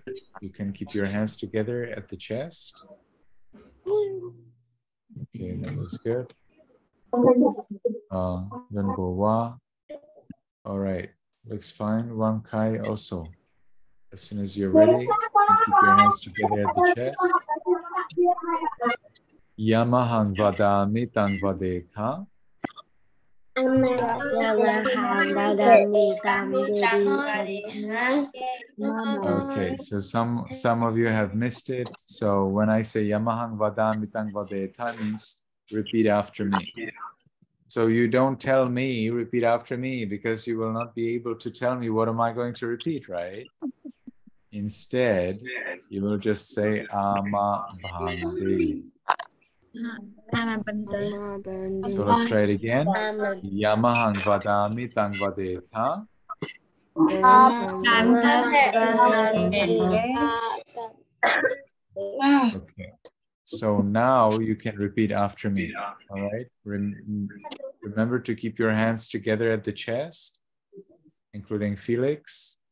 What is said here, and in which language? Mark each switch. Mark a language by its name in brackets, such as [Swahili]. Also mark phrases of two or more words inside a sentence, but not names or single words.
[English] You can keep your hands together at the chest. Okay, that was good. Then Bowa. All right, looks fine. Wang Kai also. As soon as you're ready, you keep your hands together at the chest. [Pali] Yamahang vadami tang vadekha. [English] Okay, so some of you have missed it. So when I say [Pali] Yamahang vadami tang vadekha [English] means repeat after me. So you don't tell me, repeat after me, because you will not be able to tell me what am I going to repeat, right? Instead, you will just say [Pali] Ama Bhante. [English] So let's try it again. [Pali] Yamahang vadami tang vadetha. [English] Okay. So now you can repeat after me. All right. Remember to keep your hands together at the chest, including Felix.